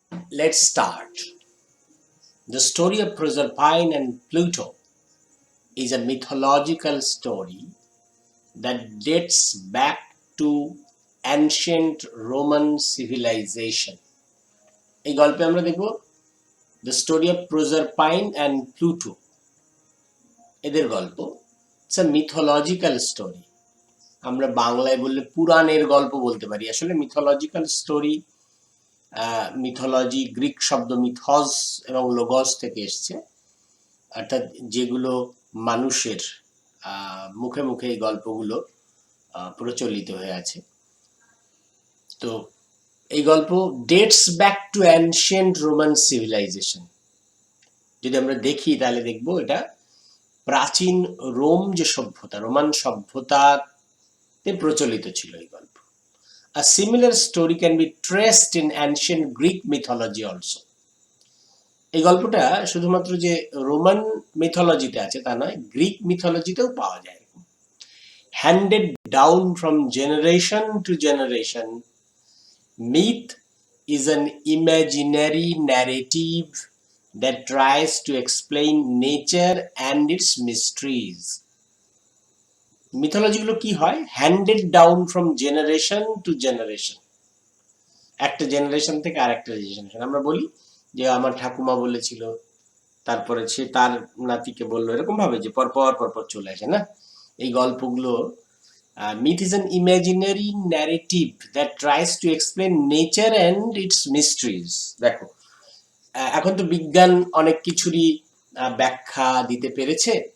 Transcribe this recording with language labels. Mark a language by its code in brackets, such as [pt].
[en] Let's start. The story of Proserpine and Pluto is a mythological story that dates back to ancient Roman civilization. [bn] এই গল্পে আমরা দেখব [en] the story of Proserpine and Pluto, [bn] এদের গল্প। [en] It's a mythological story. [bn] আমরা বাংলায় বললে পুরাণের গল্প বলতে পারি, আসলে মিথোলজিক্যাল স্টোরি, মিথোলজি গ্রিক শব্দ মিথস এবং লোগস থেকে এসছে, অর্থাৎ যেগুলো মানুষের মুখে মুখে এই গল্পগুলো প্রচলিত হয়ে আছে। তো এই গল্প [en] Dates back to ancient Roman civilisation. [bn] যদি আমরা দেখি তাহলে দেখবো এটা প্রাচীন রোম যে সভ্যতা, রোমান সভ্যতাতে প্রচলিত ছিল এই গল্প। [en] A similar story can be traced in ancient Greek mythology also. [bn] এই গল্পটা শুধুমাত্র যে রোমান মিথোলজিতে আছে তা নয়, গ্রিক মিথোলজিতেও পাওয়া যায়। [en] Handed down from generation to generation, myth is an imaginary narrative that tries to explain nature and its mysteries. [bn] মিথোলজিগুলো কি হয়? [en] handed down from generation to generation, [bn] একটা জেনারেশন থেকে আরেকটা জেনারেশন। আমরা বলি যে আমার ঠাকুমা বলেছিল, তারপরে সে তার নাতিকে বললো, এরকম ভাবে যে পরপর পরপর চলে আসে না এই গল্পগুলো। [en] Myth is an imaginary narrative that tries to explain nature and its mysteries. [bn] দেখো, এখন তো বিজ্ঞান অনেক কিছুরই ব্যাখ্যা দিতে পেরেছে।